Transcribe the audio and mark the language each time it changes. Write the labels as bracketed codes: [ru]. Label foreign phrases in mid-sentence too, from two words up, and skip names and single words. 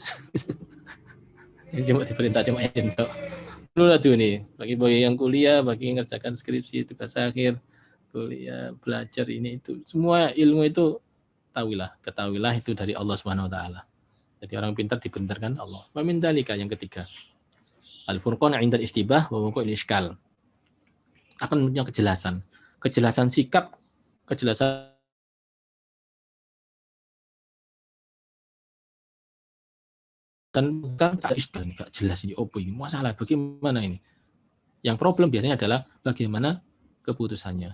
[id] Ini cuma diperintah cuma entok. Dulu lah tuh nih, bagi yang kuliah, bagi yang ngerjakan skripsi, tugas akhir, kuliah, belajar ini itu, semua ilmu itu ketahuilah itu dari Allah [ar] سبحانه وتعالى. [id] Jadi orang pintar dibenarkan Allah. [ar] ومن ذلك [id] yang ketiga. [ar] الفرقان عند الاشتباه ووقوع الإشكال. [id] Akan punya kejelasan. Kejelasan sikap, kejelasan dan bukan enggak jelas ini opo ini masalah bagaimana ini. Yang problem biasanya adalah bagaimana keputusannya.